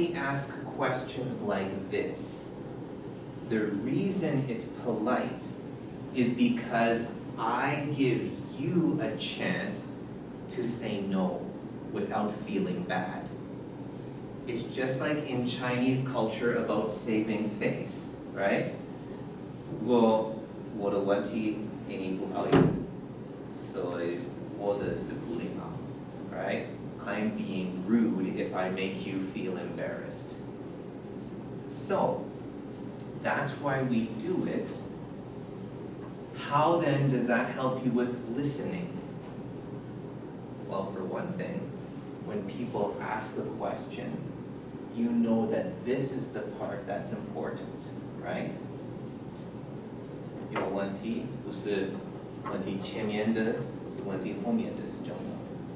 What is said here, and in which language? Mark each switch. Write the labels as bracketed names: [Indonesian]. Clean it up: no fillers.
[English] we ask questions like this, the reason it's polite is because I give you a chance to say no without feeling bad. It's just like in Chinese culture about saving face, right? [Chinese] 我的问题给你不好意思，所以我的是不礼貌， right? [English] I'm being rude if I make you feel embarrassed. So, that's why we do it. How then does that help you with listening? Well, for one thing, when people ask a question, you know that this is the part that's important, right? [Chinese] 有问题不是问题前面的，是问题后面的是重要的。